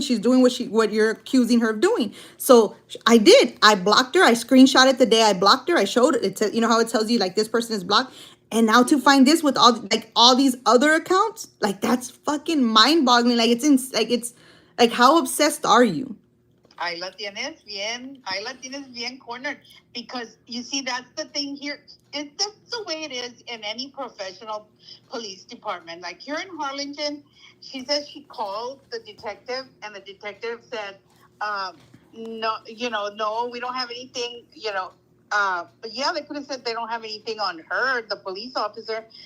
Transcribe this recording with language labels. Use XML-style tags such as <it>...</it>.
<en>She's doing what you're accusing her of doing. So I blocked her. I screenshotted the day I blocked her. I showed it. You know how it tells you like this person is blocked. And now to find this with all these other accounts, like that's fucking mind boggling. Like it's like how obsessed are you?</en> <es>Ahí la tienes bien cornered.</es> <en>Because you see, that's the thing here. That's the way it is in any professional police department. Like here in Harlingen, she says she called the detective, and the detective said, no, no, we don't have anything, but yeah, they could have said they don't have anything on her, the police officer.</en>